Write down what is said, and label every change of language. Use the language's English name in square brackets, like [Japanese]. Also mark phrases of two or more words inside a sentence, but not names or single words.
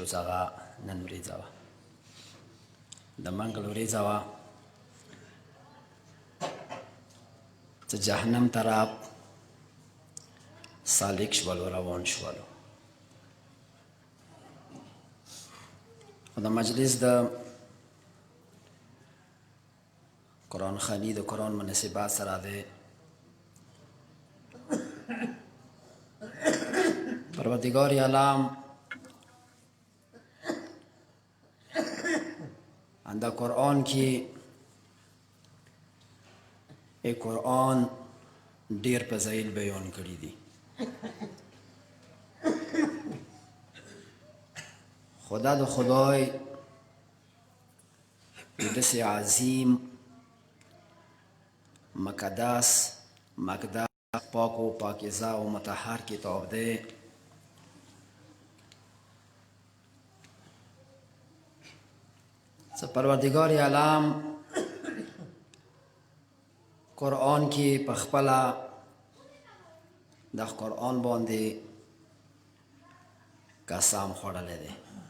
[Pashto] هغه نن ورځ وه، د منګل ورځ وه چې جهنم طرف سالک شولو، روان شولو. د مجلس د قرآن خواني د قرآن مناسبات سره دی. پروردگار عالم اندر قرآن کې قرآن ډیر فضایل بیان کړي دي. خدا د خدای داسې عظیم مقدس پاک و پاکیزه و مطهر کتاب دی چې پروردگار عالم قرآن کې په خپله د قرآن باندې قسم خوړلی دی.